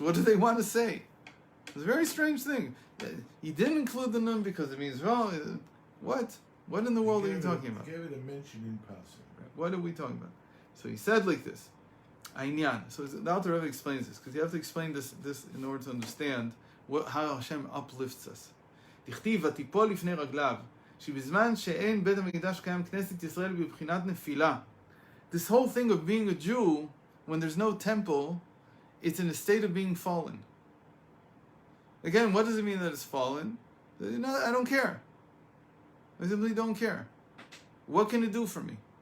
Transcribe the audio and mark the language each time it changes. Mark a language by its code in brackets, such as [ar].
[en] What do they want to say? It's a very strange thing. He didn't include the Nun because it means, well, what? What in the world are you talking about? He gave it a mention in passing. What are we talking about? So he said like this, Ainyan. So the Alter Rebbe explains this, because you have to explain this in order to understand how Hashem uplifts us. [he] דכתיב, ותיפול לפני רגליו, שבזמן שאין בית המקדש קיים כנסת ישראל בבחינת נפילה. [en] This whole thing of being a Jew, when there's no temple, it's in a state of being fallen. Again, what does it mean that it's fallen? I don't care. I simply don't care. What can it do for me?